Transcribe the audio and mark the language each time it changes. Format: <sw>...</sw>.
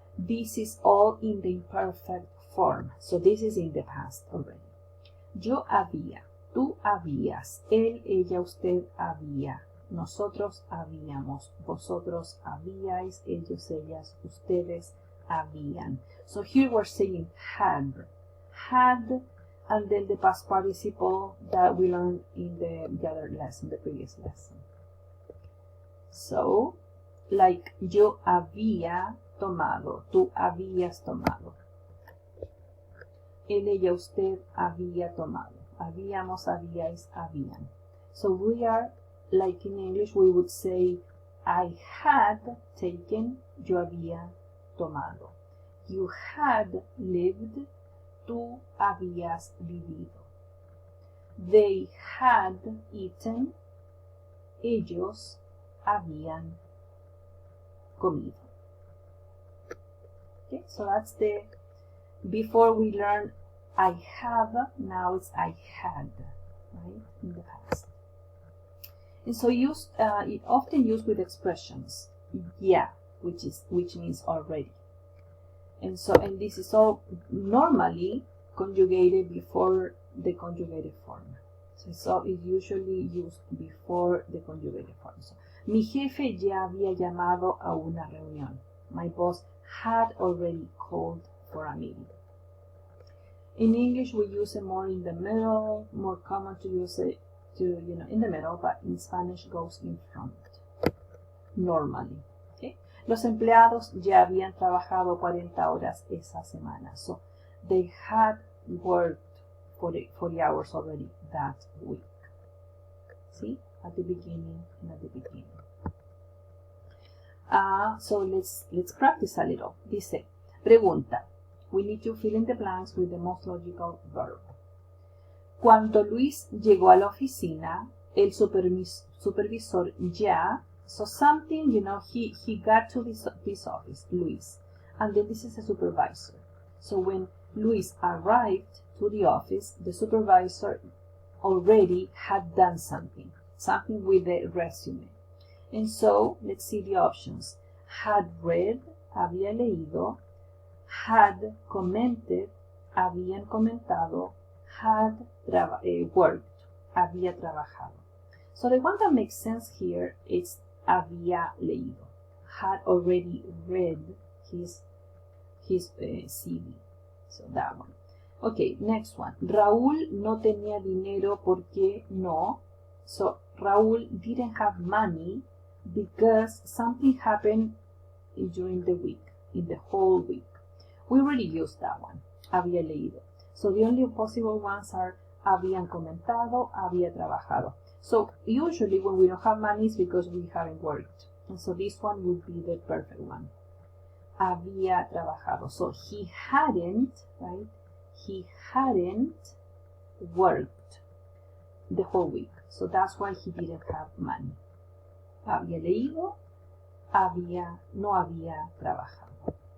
<en>This is all in the imperfect form. So this is in the past already.</en> <es>Yo había, tú habías, él, ella, usted había. Nosotros habíamos, vosotros habíais, ellos, ellas, ustedes habían.</es> <en>So here we're saying had, and then the past participle that we learned in the other lesson, the previous lesson. So</en> <es>like yo había tomado, tú habías tomado. Él, ella, usted había tomado. Habíamos, habíais, habían.</es> <en>So we are, like in English, we would say, I had taken,</en> <es>yo había tomado.</es> <en>You had lived,</en> <es>tú habías vivido.</es> <en>They had eaten,</en> <es>ellos habían comido.</es> <en>Okay, so that's the, before we learn I have, now it's I had, right, in the past. And so used, it often used with expressions, yeah, which means already. And so, and this is all normally conjugated before the conjugated form. So it's usually used before the conjugated form.</en> <es>So, mi jefe ya había llamado a una reunión.</es> <en>My boss had already called for a meeting. In English, we use it more in the middle, more common to use it in the middle, but in Spanish goes in front, normally. Okay?</en> <es>Los empleados ya habían trabajado 40 horas esa semana.</es> <en>So they had worked 40 hours already that week. See? At the beginning and at the beginning. So let's practice a little.</en> <es>Dice, pregunta.</es> <en>We need to fill in the blanks with the most logical verb.</en> <es>Cuando Luis llegó a la oficina, el supervisor ya,</es> <en>so something, he got to this office, Luis, and then this is a supervisor. So when Luis arrived to the office, the supervisor already had done something with the resume. And so, let's see the options. Had read,</en> <es>había leído,</es> <en>had commented,</en> <es>habían comentado,</es> <en>had worked,</en> <es>había trabajado.</es> <en>So the one that makes sense here is</en> <es>había leído.</es> <en>Had already read his CV. So that one. Okay, next one.</en> <es>Raúl no tenía dinero porque no.</es> <en>So Raúl didn't have money because something happened during the week, in the whole week. We already used that one,</en> <es>había leído.</es> <en>So the only possible ones are</en> <es>habían comentado, había trabajado.</es> <en>So usually when we don't have money it's because we haven't worked. And so this one would be the perfect one.</en> <es>Había trabajado.</es> <en>So he hadn't, right? He hadn't worked the whole week. So that's why he didn't have money. Había leído,</en> <es>no había trabajado.</es>